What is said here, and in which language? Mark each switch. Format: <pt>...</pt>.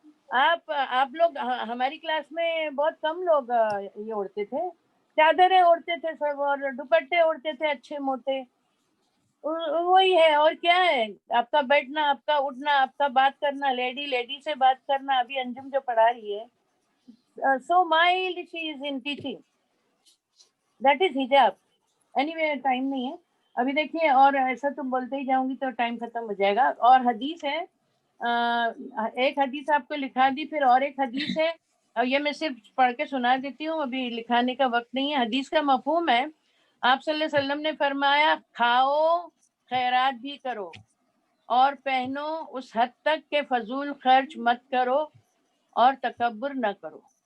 <hi>आप लोग, हमारी क्लास में बहुत कम लोग ये ओढ़ते थे, चादरें ओढ़ते थे सब, और दुपट्टे ओढ़ते थे अच्छे मोटे। वही है और क्या है, आपका बैठना, आपका उठना, आपका बात करना, लेडी से बात करना। अभी अंजुम जो पढ़ा रही है,</hi> <en>so mild she is in teaching, that is hijab.</en> <hi>Anyway time नहीं है अभी, देखिए। और ऐसा तुम बोलते ही जाऊंगी तो टाइम खत्म हो जाएगा। और हदीस है, एक हदीस आपको लिखा दी, फिर और एक हदीस है, और ये मैं सिर्फ पढ़ के सुना देती हूँ, अभी लिखाने का वक्त नहीं है। हदीस का मफहूम है, आप सल्लल्लाहु अलैहि वसल्लम ने फरमाया, खाओ खैरात भी करो और पहनो उस हद तक के फजूल खर्च मत करो और तकब्बुर न करो।</hi>